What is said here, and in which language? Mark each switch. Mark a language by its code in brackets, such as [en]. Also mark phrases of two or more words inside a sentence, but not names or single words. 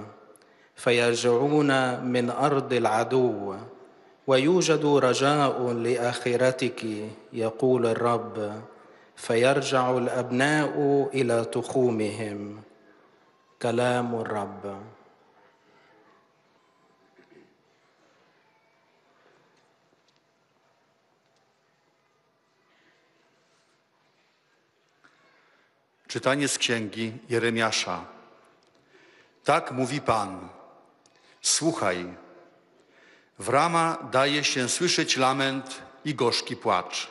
[ar] فيرجعون من أرض العدو ويوجد رجاء لآخرتك، يقول الرب. فيرجع الأبناء إلى تخومهم. كلام الرب. [pl] Czytanie z księgi Jeremiasza. Tak mówi Pan: słuchaj, w Rama daje się słyszeć lament i gorzki płacz.